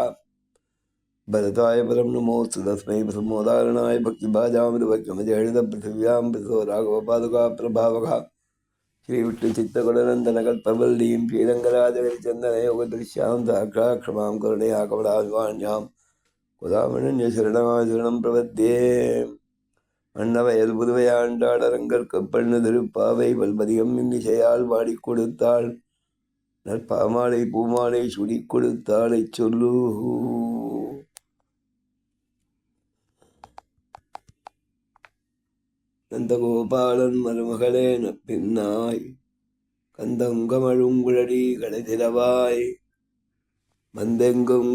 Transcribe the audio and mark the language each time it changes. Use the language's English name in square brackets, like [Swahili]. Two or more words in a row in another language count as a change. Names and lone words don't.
[Sanskrit] भरताय परं नमोऽस्तु तस्मै प्रथमोदाहरणाय भक्तिभाजामृतभक्तिमजहृतपृथिव्यां प्रसो राघवपादुका प्रभावः श्रीविष्णुचित्तकुलनन्दनकल्पवल्लीं श्रीरङ्गराजविचन्दनयोगदृश्यां साक्षात् क्षमां करुणया कमलाभिमान्यां कुदामणन्यशरणं प्रपद्ये। [Tamil] அன்னவயல் புதுவையாண்டாளரங்கர் கப்பண்ணு திருப்பாவை வல்பதியம் இன்னிசையால் வாடி கொடுத்தாள் நற்பாமாலை பூமாலை சுடி கொடுத்தாளை சொல்லு. நந்தகோபாலன் மருமகளே நப்பின்னாய் கந்தங்கமழுங்குழடி கடைதிரவாய் மந்தெங்கும்